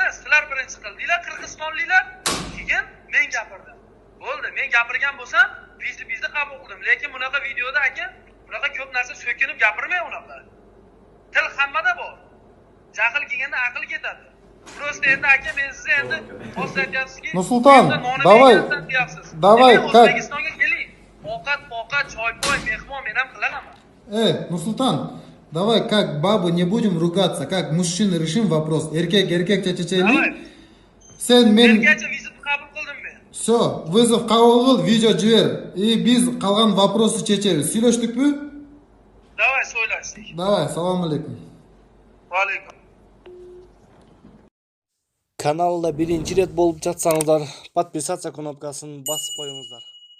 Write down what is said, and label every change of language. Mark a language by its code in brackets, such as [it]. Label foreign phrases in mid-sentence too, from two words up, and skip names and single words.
[uz] Sizlar birinchi qildinglar Qirg'izistonliklar, keyin men gapirdim. Bo'ldi, men gapirgan bo'lsam, bizni qabul qildim. Lekin bunaqa videoda aka, bunaqa ko'p narsa so'kinib gapirmay unaqa. Til hammada bor. Jahl kelganda aql ketadi. Просто endi aka men sizga endi hozir aytyapsizki, Nursulton, [ru] давай, как? [uz] O'zbekistonga keling. Ovqat, choy-poy, mehmon men ham qilaman. [ru] Нурсултан, давай, как бабу не будем ругаться, как мужчины решим вопрос. [uz] Erkak chechaylik. Sen men Erkakcha vizit qabul qildim men. [ru] Все, вызов [uz] qabul qil, video jber. Biz qolgan вопросы chechaymiz. Сөйлештикmi? Давай, so'ylashdik. [ru] Давай, [uz] assalomu alaykum. Va alaykum. [kk] Kanalda birinchi ret bo'lib жатсаңыздар, подписаться кнопкасын басып qo'yingizlar.